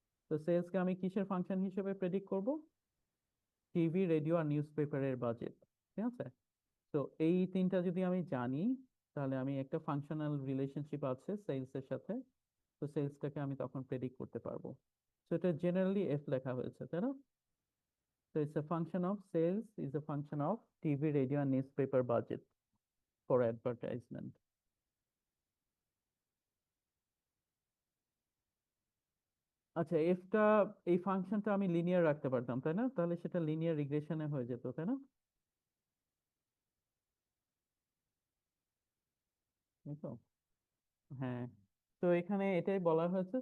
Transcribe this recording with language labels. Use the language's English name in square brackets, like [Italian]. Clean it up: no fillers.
[Bangla] তো সেলসকে আমি কিসের ফাংশন হিসেবে প্রেডিক্ট করব? টিভি, রেডিও আর নিউজ পেপারের বাজেট, ঠিক আছে? তো এই তিনটা যদি আমি জানি, তাহলে আমি একটা ফাংশনাল রিলেশনশিপ আছে সেলস এর সাথে, তো সেলসটাকে আমি তখন প্রেডিক্ট করতে পারবো। তো এটা জেনারেলি এফ লেখা হয়েছে, তাই না? [English] তো it's a function of sales is a function of TV, radio and newspaper budget for advertisement. [Bangla] আচ্ছা, এফটা, এই ফাংশনটা আমি লিনিয়ার রাখতে পারতাম, তাই না? তাহলে সেটা লিনিয়ার রিগ্রেশনে হয়ে যেত, তাই না? এই তো, হ্যাঁ। তো এখানে এটাই বলা হয়েছে।